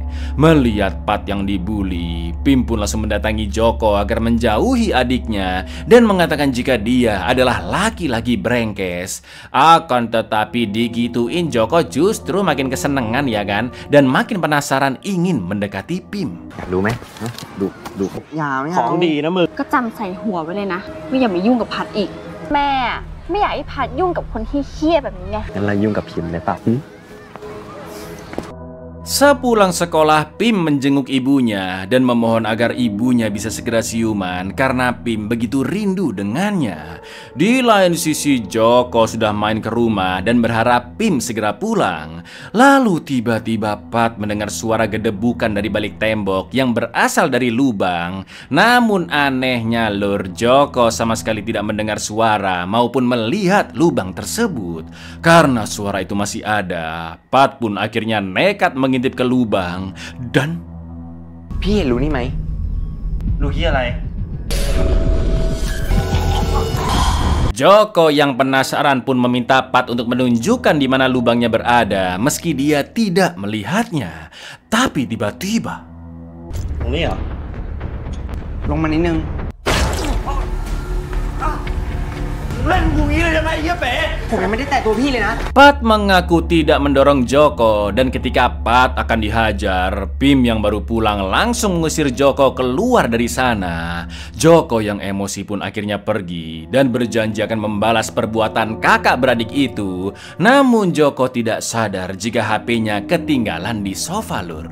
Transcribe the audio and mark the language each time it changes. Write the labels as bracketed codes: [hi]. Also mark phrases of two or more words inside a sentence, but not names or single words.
[id] Melihat Pat yang dibully, Pim pun langsung mendatangi Joko agar menjauhi adiknya dan mengatakan jika dia adalah laki-laki brengsek. Akan tetapi digituin Joko justru makin kesenangan ya kan, dan makin penasaran ingin mendekati Pim. [th] อยากดูไหมดูยาวๆของดีนะมึง ก็จำใส่หัวไว้เลยนะว่าอย่ามายุ่งกับพัดอีก แม่ไม่อยากให้พัดยุ่งกับคนที่เหี้ยแบบนี้ไง งั้นเรายุ่งกับพิมพ์ได้ป่ะ [id] Sepulang sekolah, Pim menjenguk ibunya dan memohon agar ibunya bisa segera siuman karena Pim begitu rindu dengannya. Di lain sisi, Joko sudah main ke rumah dan berharap Pim segera pulang. Lalu tiba-tiba Pat mendengar suara gedebukan dari balik tembok yang berasal dari lubang. Namun anehnya lur, Joko sama sekali tidak mendengar suara maupun melihat lubang tersebut. Karena suara itu masih ada, Pat pun akhirnya nekat mengintip ke lubang dan [th] พี่เห็นรูนี่ไหมรูที่อะไร [id] Joko yang penasaran pun meminta Pat untuk menunjukkan di mana lubangnya berada meski dia tidak melihatnya. Tapi tiba-tiba [th] ตรงนี้เหรอลงมานิดนึง เล่นกูงี้เลยยังไงเหี้ยเป๋ผมยังไม่ได้แตะตัวพี่เลยนะ [id] Pat mengaku tidak mendorong Joko dan ketika Pat akan dihajar, Pim yang baru pulang langsung mengusir Joko keluar dari sana. Joko yang emosi pun akhirnya pergi dan berjanji akan membalas perbuatan kakak beradik itu. Namun Joko tidak sadar jika HP-nya ketinggalan di sofa lur.